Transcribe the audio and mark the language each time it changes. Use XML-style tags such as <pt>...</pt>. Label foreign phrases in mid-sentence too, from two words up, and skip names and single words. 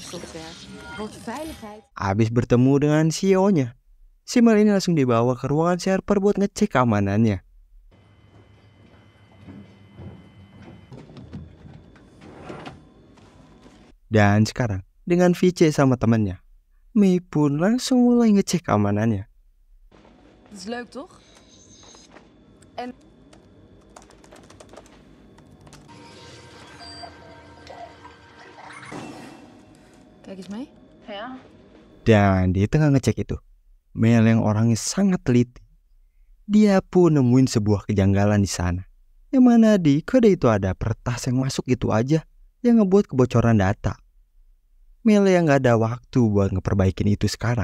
<id>Habis bertemu dengan CEO-nya, si Mel ini langsung dibawa ke ruangan server buat ngecek keamanannya. Dan sekarang, dengan VC sama temannya, Mei pun langsung mulai ngecek keamanannya.</id> <nl>Dat is leuk, toch? En... Kijk eens mee. Ja.</nl> <id>Dan di tengah ngecek itu, Mel yang orangnya sangat teliti, dia pun nemuin sebuah kejanggalan di sana. Yang mana di kode itu ada peretas yang masuk gitu aja, yang ngebuat kebocoran data. Mel yang gak ada waktu buat ngeperbaikin itu sekarang.</id>